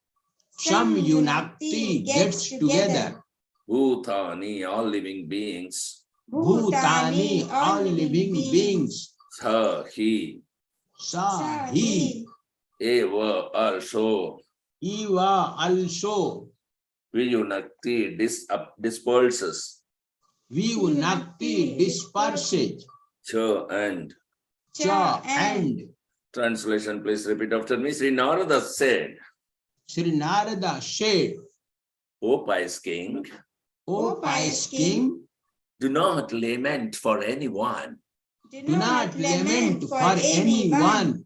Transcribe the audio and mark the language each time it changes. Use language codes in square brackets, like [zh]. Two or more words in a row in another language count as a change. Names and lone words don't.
[en] Samyunakti, gets together. Bhutani, all living beings. Bhutani, all living beings. Sa, he. Sa, he. Eva, also. Eva, also. Viyunakti, disperses. Viyunakti, disperses. Cha, and. Cha, and. Translation, please repeat after me. Sri Narada said, Sri Narada said, O pious king, O pious king, do not lament for anyone, do not lament for anyone,